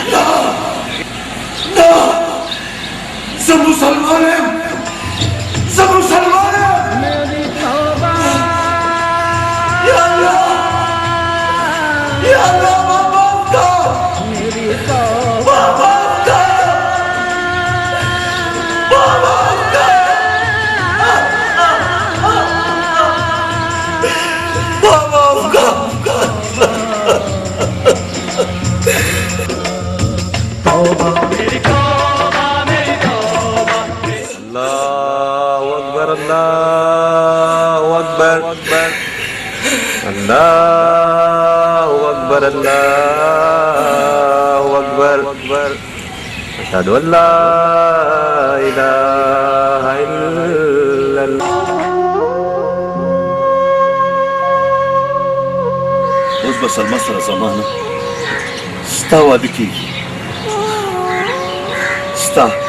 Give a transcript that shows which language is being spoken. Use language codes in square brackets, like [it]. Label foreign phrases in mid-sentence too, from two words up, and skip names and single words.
[ps] نه زه مسلمان یم زه مسلمان یم [ar] یا الله یا الله [ps] ما معاف کړه ما معاف کړه ما معاف کړه ما معاف کړه [ur] توبہ میری توبہ [ar] اللہ اکبر اللہ اکبر اللہ اکبر اللہ اکبر اشہد ان لا الہ الا اللہ [ps] اوس به سلمه سره زمانه ستا واده کېږي ستا